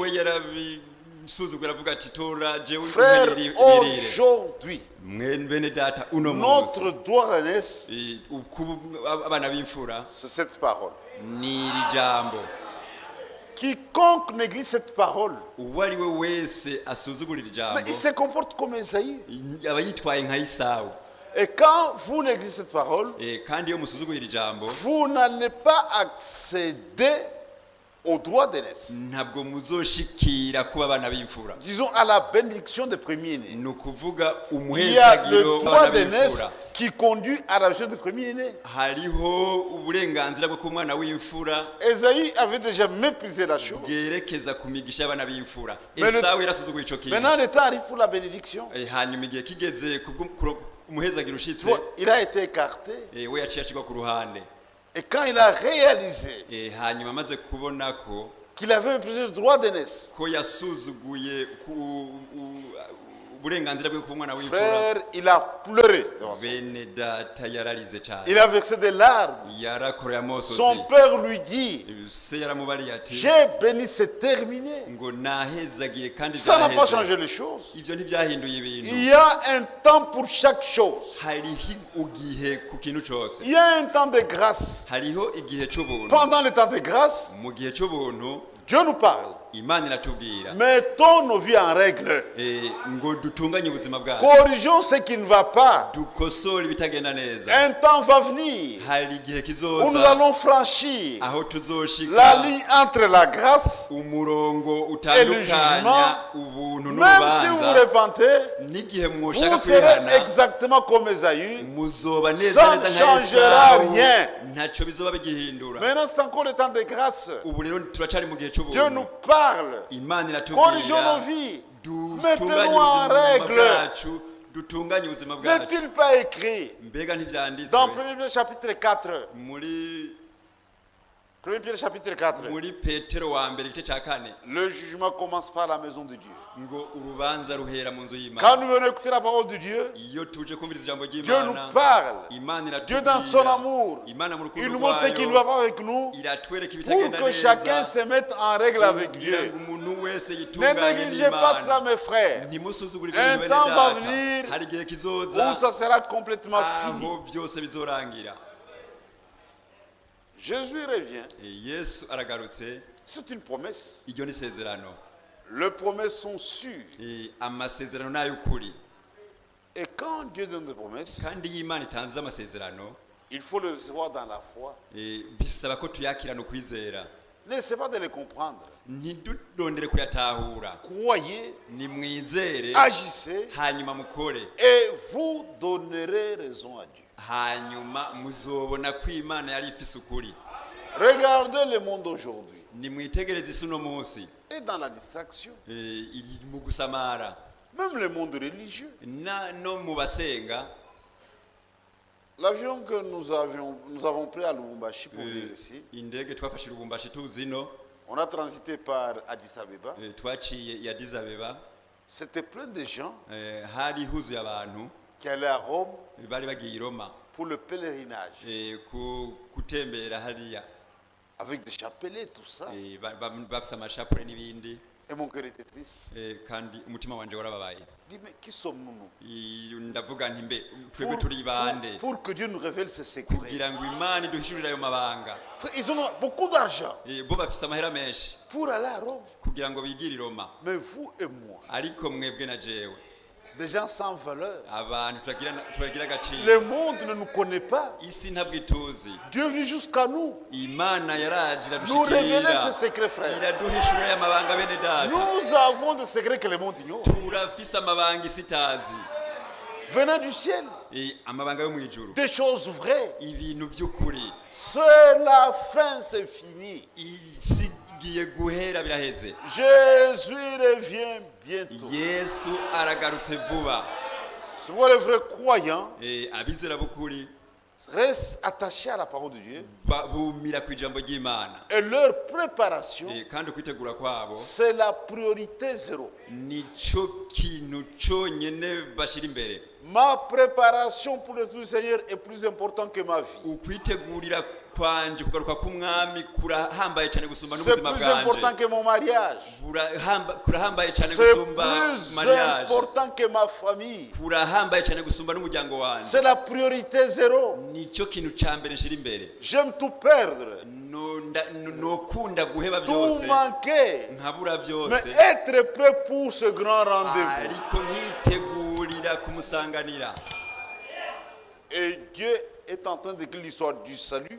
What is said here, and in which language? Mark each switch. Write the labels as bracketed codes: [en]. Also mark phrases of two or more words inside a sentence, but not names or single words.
[rn] we yarabisuzugura avuga ati tora jewe [fr] Frère, [rn] umerere. [fr] aujourd'hui, [rn] mwene bene data uno munsi [fr] notre droit d'aînesse, [rn] kuba abana b'imfura [fr] c'est cette parole. [rn] ni iri jambo. [fr] Quiconque néglige cette parole, [rn] uwo ari we wese asuzugura iri [fr] mais il [rn] jambo [fr] se comporte comme Esaïe. [rn] aba yitwaye nka Isawu. [fr] Et quand vous négligez cette parole, [rn] kandi iyo musuzuguye iri jambo [fr] vous n'allez pas accéder au droit d'aînesse. [rn] ntabwo muzoshikira kuba abana b'imfura. [fr] Disons à la bénédiction des premiers-nés. [rn] ni ukuvuga [fr] Il y a le [rn] umuhezagiro [fr] droit [rn] w'abana [fr] d'aînesse [rn] b'imfura. [fr] qui conduit à la vie des premiers-nés. [rn] hariho uburenganzira bwo kuba umwana w'imfura [fr] Esaïe avait déjà méprisé la chose. [rn] bwerekeza ku migisha y'abana b'imfura. [fr] Mais le- [rn] Esawu yarasuzuguye ico kintu. [fr] Maintenant, le temps arrive pour la bénédiction. [rn] hanyuma igihe kigeze umuhezagiro ushitse, [fr] Il a été écarté. [rn] we yaciye ashirwa ku ruhande. [fr] Et quand il a réalisé [rn] hanyuma amaze kubona ko [fr] qu'il avait méprisé le droit d'aînesse. [rn] ko yasuzuguye uburenganzira bwe ku mwana w'imfura. [fr] Frère, il a pleuré. [rn] Bene data yararize cyane. [fr] Il a versé des larmes. [rn] Yarakoreye amosozi. [fr] Son père lui dit, [rn] se yaramubariye ati [fr] j'ai béni, c'est terminé. [rn] ngo nahezagiye kandi [fr] Ça n'a pas [rn] byaheze. [fr] changé les choses. [rn] Ibyo ntibyahinduye ibintu. [fr] Il y a un temps pour chaque chose. [rn] hariho igihe ku kintu cyose. [fr] Il y a un temps de grâce. [rn] hariho igihe cy'ubuntu. [fr] Pendant le temps de grâce, [rn] mu gihe cy'ubuntu [fr] Dieu nous parle. [rn] imana iratubwira [fr] Mettons nos vies en règle. [rn] ngo dutunganye ubuzima bwacu, [fr] Corrigeons ce qui ne va pas. [rn] dukosore ibitagenda neza. [fr] Un temps va venir [rn] hari igihe [fr] où nous [rn] kizoza [fr] allons franchir [rn] aho [fr] la [rn] tuzoshika [fr] ligne entre la grâce, [rn] umurongo utandukanya ubuntu [fr] même si vous [rn] n'urubanza. [fr] repentez, [rn] n'igihe [fr] vous [rn] mwoshaka [fr] serez [rn] kwihana [fr] exactement comme Ésaü. [rn] muzoba [fr] Ça [rn] neza [fr] ne [rn] neza nka [fr] changera [rn] Esawu, [fr] rien. [rn] ntacyo bizoba bigihindura. [fr] Maintenant, c'est encore le temps de grâce. [rn] ubu rero turacari mu gihe [fr] Dieu [rn] cy'ubuntu. [fr] nous parle. [rn] imana [fr] Corrigeons [rn] iratubwira [fr] nos vies. [rn] dutunganye [fr] Mettez-nous en [rn] ubuzima [fr] règle. [rn] bwacu, dutunganye ubuzima bwacu. [fr] N'est-il pas écrit [rn] mbega ntibyanditswe [fr] dans 1 Pierre chapitre 4, [rn] muri [fr] 1 Pierre chapitre 4, [rn] muri petero wa mbere igice cya kane [fr] le jugement commence par la maison de Dieu. [rn] ngo urubanza ruhera mu nzu [fr] Quand [rn] y'imana. [fr] nous venons écouter la parole de Dieu, [rn] iyo tuje kumviriza ijambo [fr] Dieu [rn] ry'imana, [fr] nous parle. [rn] imana [fr] Dieu dans son [rn] iratubwira. [fr] amour, [rn] imana mu [fr] il [rn] rukundo [fr] nous montre ce qui ne va [rn] rwayo [fr] pas avec nous [rn] iratwereka [fr] pour [rn] ibitagenda [fr] que chacun [rn] neza [fr] se mette en règle avec [rn] kugira [fr] Dieu. [rn] ngo umuntu wese [fr] Ne [rn] yitunganye [fr] négligez pas cela, [rn] n'imana. [fr] mes frères, [rn] ntimusuzugure [fr] Un [rn] ibintu bene [fr] temps va [rn] data. [fr] venir [rn] hari igihe [fr] où [rn] kizoza [fr] ça sera complètement fini. [rn] aho byose bizorangira. [fr] Jésus revient. [rn] yesu aragarutse. [fr] C'est une promesse. [rn] iryo ni isezerano. [fr] Les promesses sont sûres. [rn] amasezerano ni ay'ukuri, [fr] Et quand Dieu donne des promesses, [rn] kandi iyo imana itanze amasezerano [fr] il faut le recevoir dans la foi. [rn] bisaba ko tuyakirana ukwizera. [fr] N'essayez pas de les comprendre. [rn] ntidurondere kuyatahura, [fr] Croyez, [rn] nimwizere [fr] agissez, [rn] hanyuma mukore, [fr] et vous donnerez raison à Dieu. [rn] hanyuma muzobona ko imana yari ifise ukuri. [fr] Regardez le monde aujourd'hui. [rn] nimwitegereze isi uno munsi, [fr] Et dans la distraction, [rn] iri mu gusamara, [fr] même le monde religieux. [rn] no mu basenga. [fr] L'avion que nous avons pris à Lubumbashi pour venir ici, [rn] indege twafashe Lubumbashi tuzino, [fr] on a transité par Addis Abeba. [rn] twaciye i Addis Abeba. [fr] C'était plein de gens [rn] hari huzuye abantu [fr] qui allaient à Rome [rn] bari bagiye i Roma [fr] pour le pèlerinage, [rn] gutembera hariya, [fr] avec des chapelets, tout ça. [rn] bafise amashapure n'ibindi. [fr] Et mon cœur était triste. [rn] kandi umutima wanje warababaye. [fr] Je dis, mais qui sommes-nous nous? [rn] ndavuga nti mbe twebwe turi bande [fr] pour que Dieu nous révèle ses secrets. [rn] kugira ngo imana iduhishurire ayo mabanga. [fr] Ils ont beaucoup d'argent [rn] bo bafise amahera menshi [fr] pour aller à Rome. [rn] kugira ngo bigire i Roma, [fr] Mais vous et moi, [rn] ariko mwebwe na jewe [fr] des gens sans valeur, [rn] abantu turagira [fr] le [rn] agaciro. [fr] monde ne nous connaît pas. [rn] isi ntabwo ituzi. [fr] Dieu est venu jusqu'à nous, [rn] imana yaraje [fr] nous révéler [rn] iradushikira, [fr] ses secrets, frères. [rn] iraduhishurira aya mabanga bene data. [fr] Nous avons des secrets que le monde ignore. [rn] turafise amabanga isi itazi, [fr] Venant du ciel, [rn] amabanga yo mu ijuru, [fr] des choses vraies. [rn] ibintu by'ukuri. [fr] C'est la fin, c'est fini. [rn] isi igiye guhera, biraheze. [fr] Jésus revient bientôt. [rn] yesu aragarutse vuba. [fr] C'est pourquoi les vrais croyants [rn] abizera b'ukuri [fr] restent attachés à la parole de Dieu. [rn] bumira ku ijambo ry'imana, [fr] Et leur préparation, [rn] kandi kwitegura kwabo [fr] c'est la priorité zéro. [rn] nico kintu cyonyine bashyira imbere. [fr] Ma préparation pour le retour du Seigneur est plus importante que ma vie. [rn] ukwitegurira kwanje kugaruka k'umwami kurahambaye cyane gusumba [fr] C'est [rn] n'ubuzima [fr] plus important [rn] bwanje, [fr] que mon mariage. [rn] kurahambaye cyane [fr] C'est [rn] gusumba [fr] plus [rn] mariage, [fr] important que ma famille. [rn] kurahambaye cyane gusumba n'umuryango wanje. [fr] C'est la priorité zéro. [rn] nicyo kintu cya mbere nshyira imbere. [fr] J'aime tout perdre, [rn] nokunda guheba [fr] tout [rn] byose, [fr] manquer, [rn] nkabura [fr] mais [rn] byose, [fr] être prêt pour ce grand rendez-vous. [rn] ariko nkitegurira kumusanganira. [fr] Et Dieu est en train d'écrire l'histoire du salut